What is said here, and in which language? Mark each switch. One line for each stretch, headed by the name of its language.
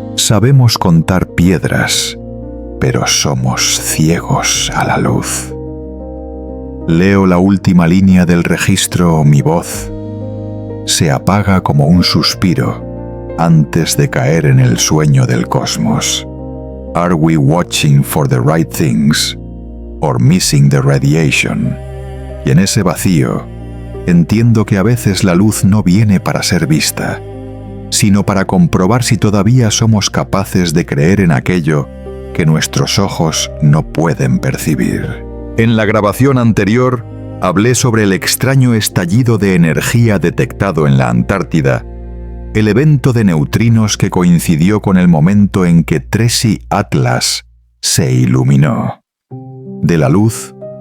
Spanish: Sabemos contar piedras, pero somos ciegos a la luz. Leo la última línea del registro. Mi voz se apaga como un suspiro antes de caer en el sueño del cosmos.
English: Are we watching for the right things or missing the radiation?
Spanish: Y en ese vacío entiendo que a veces la luz no viene para ser vista, sino para comprobar si todavía somos capaces de creer en aquello que nuestros ojos no pueden percibir. En la grabación anterior, hablé sobre el extraño estallido de energía detectado en la Antártida, el evento de neutrinos que coincidió con el momento en que 3i Atlas se iluminó. De la luz